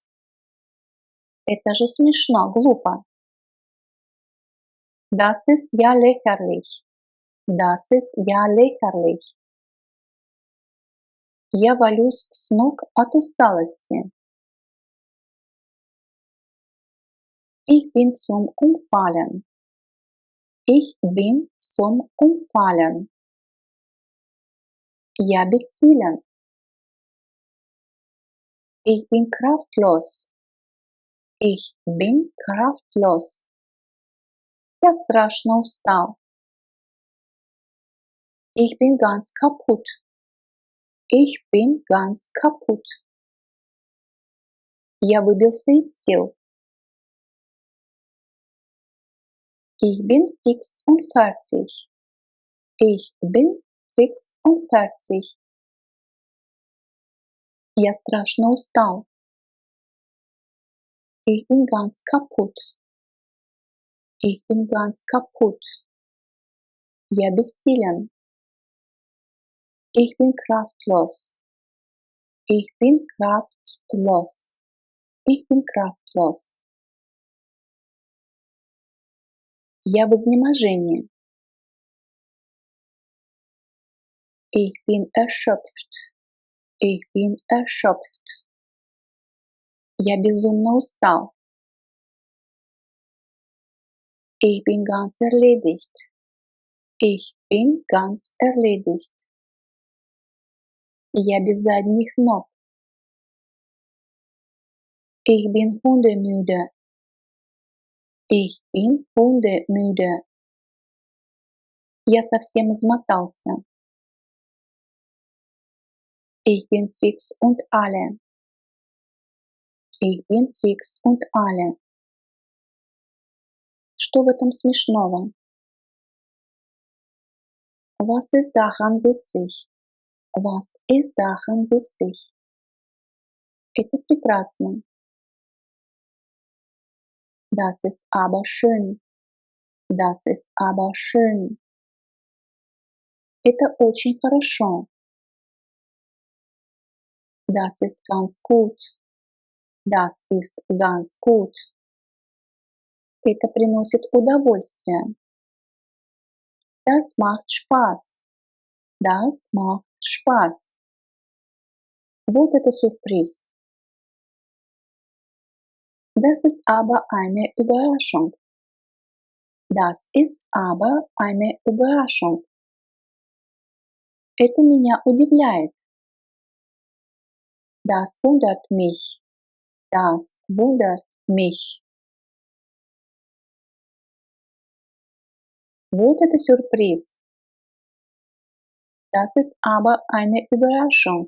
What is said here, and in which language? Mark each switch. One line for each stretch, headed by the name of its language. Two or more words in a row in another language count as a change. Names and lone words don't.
Russian: Это же смешно, глупо.
German: Das ist ja lächerlich. Das ist ja lächerlich.
Russian: Я валюсь с ног от усталости.
German: Ich bin zum Umfallen. Ich bin zum Umfallen.
Russian: Я бессилен.
German: Ich bin kraftlos. Ich bin kraftlos.
Russian: Я страшно устал.
German: Ich bin ganz kaputt. Ich bin ganz kaputt.
Russian: Я выбился из сил.
German: Ich bin fix und fertig. Ich bin fix und fertig.
Russian: Я страшно устал.
German: Ich bin ganz kaputt. Ich bin ganz kaputt.
Russian: Я бессилен.
German: Ich bin kraftlos. Ich bin kraftlos. Ich bin kraftlos.
Russian: Я в изнеможении.
German: Ich bin erschöpft. Ich bin erschöpft.
Russian: Я безумно устал.
German: Ich bin ganz erledigt. Ich bin ganz erledigt.
Russian: Я без задних ног.
German: Ich bin hundemüde. Ich bin hundemüde.
Russian: Я совсем измотался.
German: Ich bin fix und alle. Ich bin fix und alle.
Russian: Что в этом смешного?
German: Was ist daran witzig? Was ist daran witzig?
Russian: Это прекрасно.
German: Das ist aber schön. Das ist aber schön.
Russian: Это очень хорошо.
German: Das ist ganz gut. Das ist ganz gut.
Russian: Это приносит удовольствие.
German: Das macht Spaß. Das macht Spaß.
Russian: Вот это сюрприз.
German: Das ist aber eine Überraschung. Das ist aber eine Überraschung.
Russian: Это меня удивляет.
German: Das wundert mich. Das wundert mich.
Russian: Вот это сюрприз.
German: Das ist aber eine Überraschung.